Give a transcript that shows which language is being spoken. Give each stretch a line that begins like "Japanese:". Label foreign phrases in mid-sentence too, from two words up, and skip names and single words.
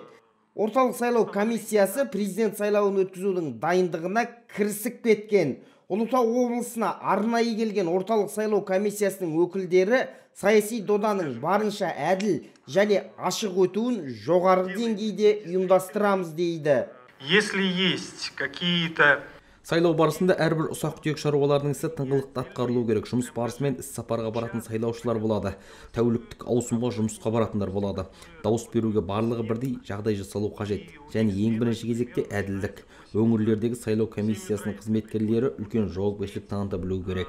Kazakh: Орталық сайлау комиссиясы президент сайлауын өткізудің дайындығына кірісіп кеткен. Ұлытау облысына арнайы келген орталық сайлау комиссиясының өкілдері саяси доданың барынша әділ және ашық өтуін жоғары деңгейде ұйымдастырамыз дейді.
Russian: Если есть какие-то
Kazakh: Сайлау барысында әрбір ұсақ-түйек шаруалардың ісі тыңғылықты атқарылу керек. Жұмыс барысымен іс-сапарға баратын сайлаушылар болады. Тәуліктік ауысымға жұмысқа баратындар болады. Дауыс беруге барлығы бірдей жағдай жасалу қажет. Және ең бірінші кезекте әділдік. Өңірлердегі сайлау комиссиясының қызметкерлері үлкен жауапкершілік таныта білуі керек.